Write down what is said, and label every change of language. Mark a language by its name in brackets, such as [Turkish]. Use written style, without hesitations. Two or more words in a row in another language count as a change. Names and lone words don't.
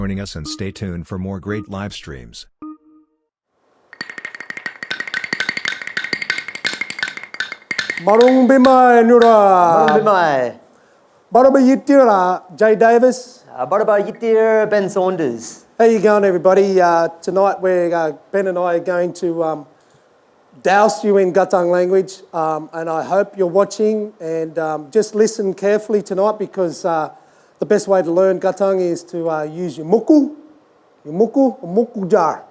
[English] Joining us and stay tuned for more great live streams. [Worimi] Marung Bimai Nura. Marung Bimai. Baraba Yitira, Jay Davis. Baraba Yitir, [English] Ben Saunders. How you going, everybody? Tonight, Ben and I are going to douse you in Gathang language, and I hope you're watching and just listen carefully tonight, because the best way to learn Gathang is to use your muku jar.